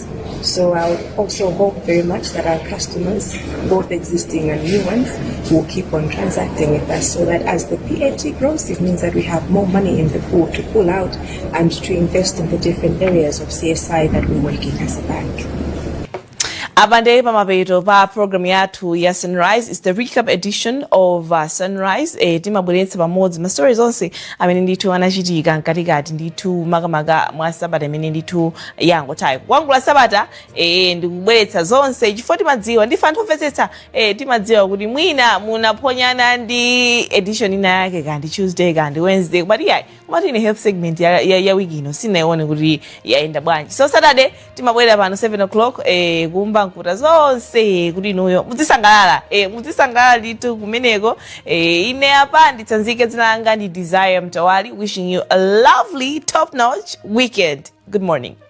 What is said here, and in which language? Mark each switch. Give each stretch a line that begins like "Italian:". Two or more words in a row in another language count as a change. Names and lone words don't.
English: So I would also hope very much that our customers, both existing and new ones, will keep on transacting with us, so that as the PAT grows, it means that we have more money in the pool to pull out and to invest in the different areas of CSI that we're working as a bank.
Nyanja: Abande pamapeto pa program yathu ya Sunrise
English: is the recap edition of Sunrise.
Nyanja: Timabweretsa pamodzi ma stories onse amene ndithu anachitika mkatikati ndithu makamaka mwa sabata imene ndithu yangotayi kuwangula sabata ndikubweretsa zonse chifukwa timadziwa ndife anthu omvetsetsa timadziwa kuti mwina munaphonyana ndi edition ina yake kandi Tuesday kandi Wednesday but yayi kumati ine
English: health segment
Nyanja: ya wiki ino sinaione kuti yaenda bwanji. So Saturday timabwera pano 7 o'clock kumba makuta zonse kuti inuyo muzisangalala litu kumeneko. Ine apa nditsanzike dzina langa ndi Desire Mtawali,
English: wishing you a lovely top notch weekend. Good morning.